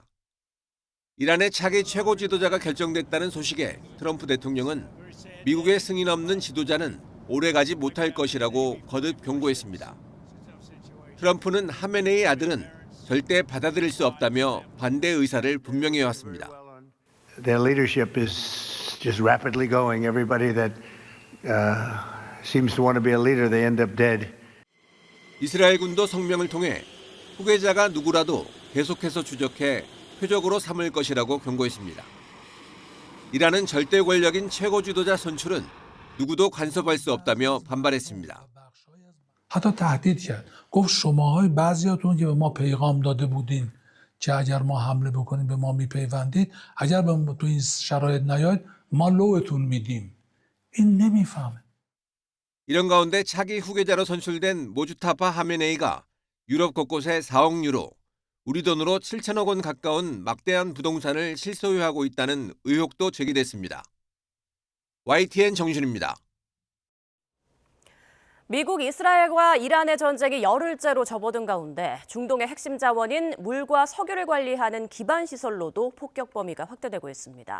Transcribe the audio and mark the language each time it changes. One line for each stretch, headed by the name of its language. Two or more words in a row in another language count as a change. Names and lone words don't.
Korean: 이란의 차기 최고 지도자가 결정됐다는 소식에 트럼프 대통령은 미국의 승인 없는 지도자는 오래가지 못할 것이라고 거듭 경고했습니다. 트럼프는 하메네이 아들은 절대 받아들일 수 없다며 반대 의사를 분명히 해왔습니다.
English: Their leadership is just rapidly going. Everybody that seems to want to be a leader, they end up dead.
Korean: 이스라엘 군도 성명을 통해 후계자가 누구라도 계속해서 추적해 표적으로 삼을 것이라고 경고했습니다. 이란은 절대 권력인 최고 지도자 선출은 누구도 간섭할 수 없다며 반발했습니다.
Persian: حتی تهدید کرد گفت شماهای بعضیاتون که به ما پیغام داده بودین که اگر ما حمله بکنیم به ما میپیوندید اگر به ما تو این شرایط نیاید ما لوتون میدیم این نمیفهمه
Korean: 이런 가운데 차기 후계자로 선출된 모주타파 하메네이가 유럽 곳곳에 4억 유로, 우리 돈으로 7천억 원 가까운 막대한 부동산을 실소유하고 있다는 의혹도 제기됐습니다. YTN 정준입니다. 미국, 이스라엘과 이란의 전쟁이 열흘째로 접어든 가운데 중동의 핵심 자원인 물과 석유를 관리하는 기반 시설로도 폭격 범위가 확대되고 있습니다.